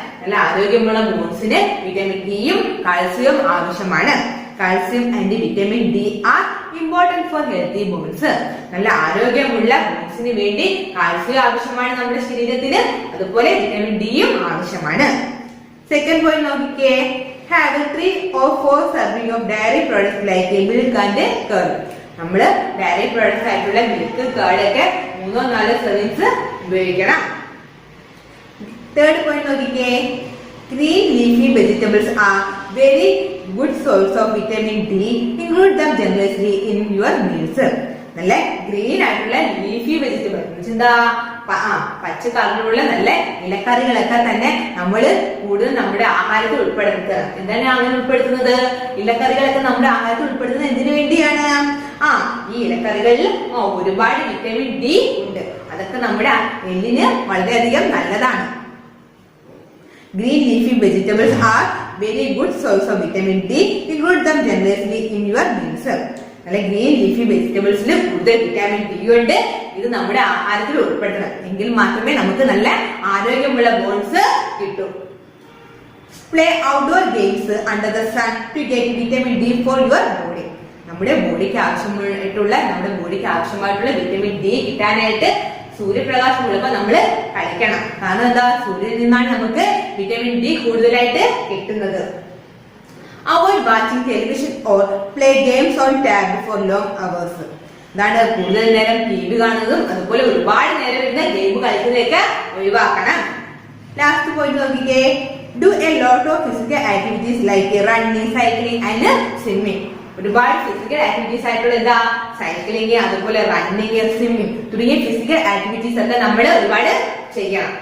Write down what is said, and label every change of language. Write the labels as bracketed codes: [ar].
[ml] നല്ല ആരോഗ്യമുള്ള ബോൺസിന് വിറ്റമിൻ ഡിയും കാൽസ്യവും ആവശ്യമാണ്. [en] Calcium and vitamin D are important for healthy bones. [ml] നല്ല ആരോഗ്യമുള്ള ബോൺസിന് വേണ്ടി കാൽസ്യം ആവശ്യമാണ് നമ്മുടെ ശരീരത്തിന്, അതുപോലെ വിറ്റമിൻ ഡിയും ആവശ്യമാണ്. സെക്കൻഡ് പോയിന്റ് നോക്കിക്കേ. [en] Have 3 or 4 serving of dairy products like milk and curd. [ml] നമ്മള് ഡയറി പ്രോഡക്ട്സ് ആയിട്ടുള്ള മിൽക്ക്, കേർഡ് ഒക്കെ 3-4 സെർവിങ്സ് ഉപയോഗിക്കണം. തേർഡ് പോയിന്റ് നോക്കിക്കേ. [en] Green leafy vegetables are very good source of vitamin D. Include them generously in your meals. [ml] നല്ല green ആയിട്ടുള്ള leafy vegetable എന്താ പച്ച കളറിലുള്ള നല്ല ഇലക്കറികളൊക്കെ തന്നെ നമ്മൾ കൂടുതൽ നമ്മുടെ ആഹാരത്തിൽ ഉൾപ്പെടുത്തുക. എന്താണ് അങ്ങനെ ഉൾപ്പെടുത്തുന്നത്? ഇലക്കറികളൊക്കെ നമ്മുടെ ആഹാരത്തിൽ ഉൾപ്പെടുത്തുന്നത് എന്തിനു വേണ്ടിയാണ്? ഈ ഇലക്കറികളിൽ ഒരുപാട് വിറ്റമിൻ ഡി ഉണ്ട്. അതൊക്കെ നമ്മുടെ എല്ലിന് വളരെയധികം നല്ലതാണ്. [en] Green leafy vegetables are very good source of vitamin D. Include them generously in your meals. [ml] നല്ല ഗ്രീൻ ലീഫി വെജിറ്റബിൾസിൽ കൂടുതൽ വിറ്റാമിൻ ഡി ഉണ്ട്. ഇത് നമ്മുടെ ആഹാരത്തിൽ ഉൾപ്പെടുത്തണം. എങ്കിൽ മാത്രമേ നമുക്ക് നല്ല ആരോഗ്യമുള്ള ബോൺസ് കിട്ടൂ. [en] Play outdoor games under the sun to get vitamin D for your body. [ml] നമ്മുടെ ബോഡിക്ക് ആവശ്യമായിട്ടുള്ള വിറ്റാമിൻ ഡി കിട്ടാനായിട്ട് സൂര്യപ്രകാശം ഉള്ളപ്പോൾ നമ്മൾ കഴിക്കണം. കാരണം എന്താ? സൂര്യനിൽ നിന്നാണ് നമുക്ക് വിറ്റാമിൻ ഡി കൂടുതലായിട്ട് കിട്ടുന്നത്. [en] Avoid watching television or play games on tab for long hours. [ml] ഇതാണ് കൂടുതൽ നേരം ടി വി കാണുന്നതും അതുപോലെ ഒരുപാട് നേരം ഇരുന്ന് ഗെയിം കളിക്കുന്നതൊക്കെ ഒഴിവാക്കണം. ലാസ്റ്റ് പോയിന്റ് നോക്കിക്കേ. [en] Do a lot of physical activities like running, cycling and swimming. [ml] ഒരുപാട് ഫിസിക്കൽ ആക്ടിവിറ്റീസ് ആയിട്ടുള്ള സൈക്ലിംഗ്, അതുപോലെ റണ്ണിങ്, സ്വിമ്മിങ് തുടങ്ങിയ ഫിസിക്കൽ ആക്ടിവിറ്റീസ് ഒക്കെ നമ്മൾ ഒരുപാട് ചെയ്യണം.